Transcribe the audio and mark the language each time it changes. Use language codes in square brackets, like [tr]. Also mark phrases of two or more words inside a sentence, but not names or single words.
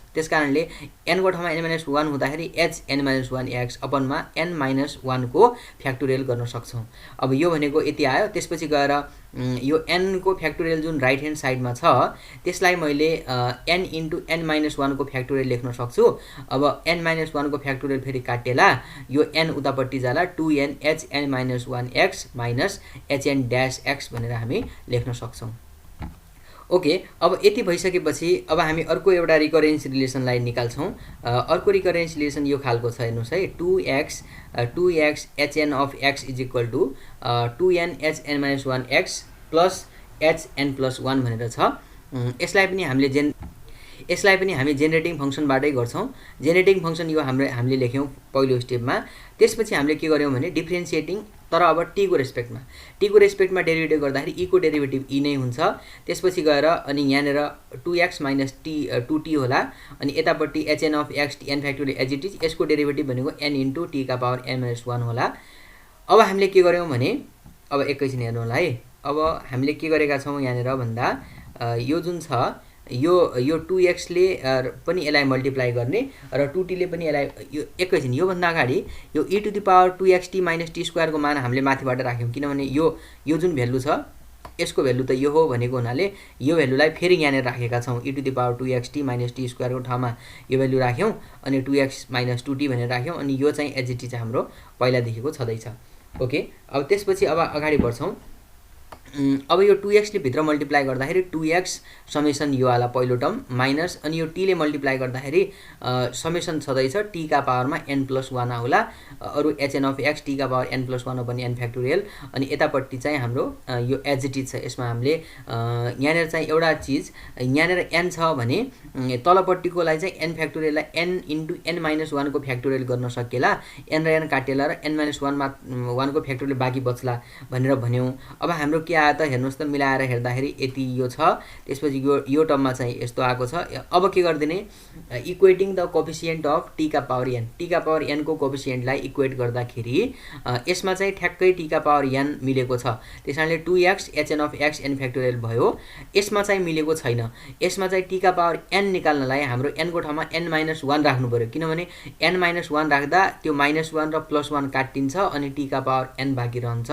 [ne] त्यसकारणले n को ठाउँमा n-1 हुँदाखेरि hn-1x अपनमा n-1 को फ्याक्टोरियल गर्न सक्छौं। अब यो भनेको यति आयो। त्यसपछि गएर यो n को फ्याक्टोरियल जुन [en] right hand sideमा [ne] छ त्यसलाई मैले n इन्टु n-1 को फ्याक्टोरियल लेख्न सक्छु। अब n-1 को फ्याक्टोरियल फेरि काटेला, यो n उतापट्टि जाला 2n hn-1x माइनस hn-x भनेर हामी लेख्न सक्छौं। ओके, अब यति भइसकेपछि अब हामी अर्को एउटा [en] recurrence relationलाई [ne] निकाल्छौं। अर्को [en] recurrence relation [ne] यो खालको छ, हेर्नुस् है, [en] 2x hn of x is equal to 2n hn-1x plus hn+1 [ne] भनेर छ। यसलाई पनि हामी [en] generating functionबाटै [ne] गर्छौं। [en] generating function [ne] यो हामीले लेख्यौं पहिलो स्टेपमा। त्यसपछि हामीले के गर्यौं भने डिफरेन्शिएटिङ, तर अब t को रेस्पेक्टमा डेरिभेटिभ गर्दाखेरि e को डेरिभेटिभ e नै हुन्छ। त्यसपछि गएर अनि यहाँनेर [en] 2x minus 2t [ne] होला, अनि यतापट्टि hn of x n फ्याक्टोरियल [en] as it is, [ne] यसको डेरिभेटिभ भनेको [en] n into t [ne] का पावर n-1 होला। अब हामीले के गर्यौं भने, अब एकैछिन हेर्नु होला है। अब हामीले के गरेका छौं यहाँनेर भन्दा यो जुन छ यो 2x ले पनि यसलाई मल्टिप्लाई गर्ने र 2t ले पनि यसलाई, यो एकैछिन यो भन्दा अगाडि यो [en] e to the power 2xt minus t square [ne] को मान हामीले माथिबाट राख्यौं, किनभने यो जुन भ्यालु छ यसको भ्यालु त यो हो भनेको हुनाले यो भ्यालुलाई फेरि यहाँनिर राखेका छौँ [en] e to the power 2xt minus t square [ne] को ठाउँमा यो भ्यालु राख्यौँ अनि [en] 2x minus 2t [ne] भनेर राख्यौँ अनि यो चाहिँ [en] as it is [ne] हाम्रो पहिलादेखिको छँदैछ। ओके, अब त्यसपछि अब अगाडि बढ्छौँ। अब यो 2x ले भित्र मल्टिप्लाई गर्दाखेरि 2x समेसन यो वाला पहिलो टर्म माइनस अनि यो t ले मल्टिप्लाई गर्दाखेरि समेसन छँदैछ t का पावरमा n+1 आउला, अरु hn of x t का पावर n+1 पनि n फ्याक्टोरियल अनि यतापट्टि चाहिँ हाम्रो यो [en] as it is [ne] छ। यसमा हामीले यहाँनिर चाहिँ एउटा चिज यहाँनिर n छ भने तलपट्टिकोलाई चाहिँ n फ्याक्टोरियललाई n * n-1 को फ्याक्टोरियल गर्न सकिएला, n र n काटेला र n-1 को फ्याक्टोरियल बाँकी बच्ला भनेर भन्यौं। अब हाम्रो के आयो त हेर्नुस् त, मिलाएर हेर्दाखेरि यति यो छ, त्यसपछि यो टर्ममा चाहिँ यस्तो आएको छ। अब के गर्दिने, [en] equating the coefficient of t [ne] का पावर n, t का पावर n को कोएफिसिएन्टलाई इक्वेट गर्दाखेरि यसमा चाहिँ ठ्याक्कै t का पावर n मिलेको छ, त्यसैले [en] 2x hn of x n factorial [ne] भयो। यसमा चाहिँ मिलेको छैन, यसमा चाहिँ t का पावर n निकाल्नलाई हाम्रो n को ठाउँमा n-1 राख्नु पर्यो, किनभने n-1 राख्दा त्यो -1 र +1 काटिन्छ अनि t का पावर n बाँकी रहन्छ।